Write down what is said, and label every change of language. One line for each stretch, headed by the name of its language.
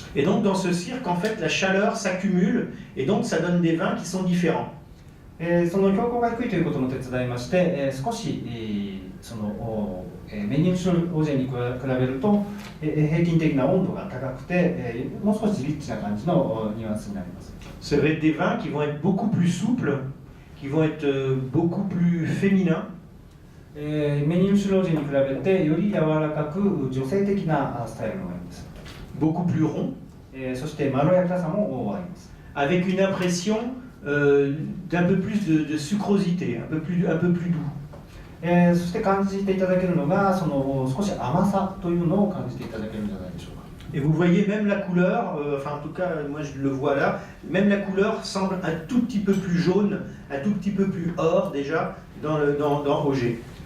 French: Et donc dans ce cirque, en fait, la chaleur s'accumule et donc ça donne des vins qui sont différents.
Japanese: その標高が低いということも手伝いまして、少しそのメニルシュロージェに比べると平均的な温度が高くて、もう少しリッチな感じのニュアンスになります。
French: Ça va être des vins qui vont être beaucoup plus souples, qui vont être beaucoup plus féminins.
Japanese: メニルシュロージェに比べてより柔らかく女性的なスタイルのワインです。
French: Beaucoup plus rond.
Japanese: そしてまろやかさもあります。
French: Avec une impression d'un peu plus de sucrosité, un peu plus doux.
Japanese: そして感じていただけるのがその少し甘さというのを感じていただけるんじゃないでしょうか。
French: Et vous voyez même la couleur, enfin en tout cas moi je le vois là, même la couleur semble un tout petit peu plus jaune, un tout petit peu plus or déjà dans Auger.